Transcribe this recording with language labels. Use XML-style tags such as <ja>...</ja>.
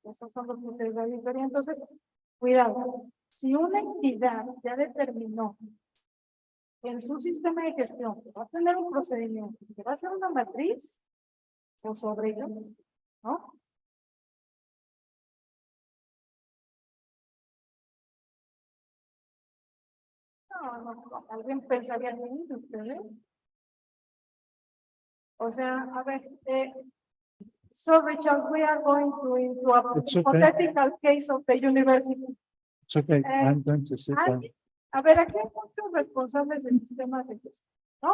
<es>Esos son los criterios de auditoría. Entonces, cuidado, si una entidad ya determinó en su sistema de gestión que va a tener un procedimiento, que va a ser una matriz, o sobre ello, ¿no? No, alguien pensaría en ustedes. O sea, a ver,</es> <en>so Richard, we are going to into a It's okay. hypothetical case of the university. It's okay, Eh, I'm going to sit down.</en> <es>A ver, aquí hay muchos responsables del sistema de gestión, ¿no?</es>